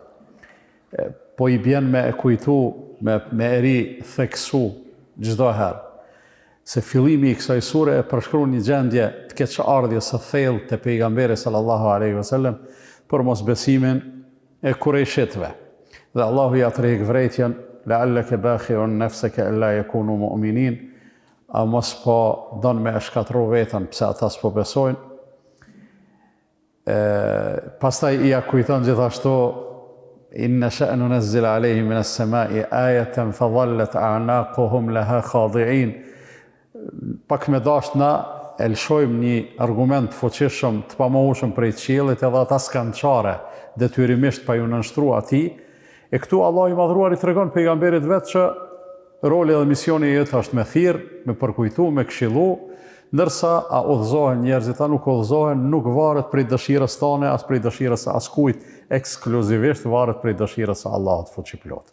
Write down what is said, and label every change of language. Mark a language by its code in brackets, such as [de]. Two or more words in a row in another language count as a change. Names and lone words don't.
[sq] Po I bjen me e kujtu, me e ri theksu çdo herë se fillimi I kësaj sure e përshkruan një gjendje të keqardhjes së thellë te pejgamberi [ar] صلى الله عليه وسلم [sq] për mosbesimin e kurejshitëve. Dhe Allahu ja treg vërejtjen [ar] لعلك باخع نفسك ألا يكونوا مؤمنين, [sq] a mos po don me shkatërru veten pse ata s'po besojnë. Pastaj I ja kujton gjithashtu [ar] إن نشأ ننزل عليهم من السماء آية فظلت أعناقهم لها خاضعين. [sq] Pak me dashna e lëshojmë një argument fuqishëm të pamohshëm prej qiellit edhe ata s'kan çare detyrimisht pa ju nënshtruar atij. E këtu Allah I madhruar I tregon pejgamberit vetë që roli dhe misioni I jetë është me thirr, me përkujtu, me këshillu, ndërsa a udhëzohen njerëzit, a nuk udhëzohen, nuk varet prej dëshirës tone, as prej dëshirës së askujt, ekskluzivisht varet prej dëshirës së Allahut fuqiplot.